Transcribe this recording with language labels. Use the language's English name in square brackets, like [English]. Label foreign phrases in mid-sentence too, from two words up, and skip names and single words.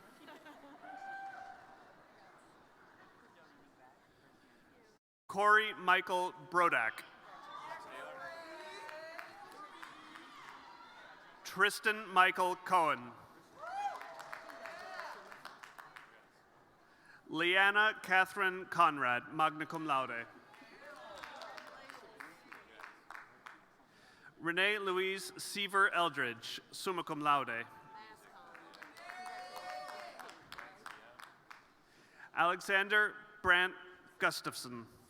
[English] Corey Michael Brodak. Tristan Michael Cohen. Leanna Catherine Conrad, [Latin] magna cum laude. [English] Renee Louise Seaver Eldridge, [Latin] summa cum laude. [English] Alexander Brandt Gustafson.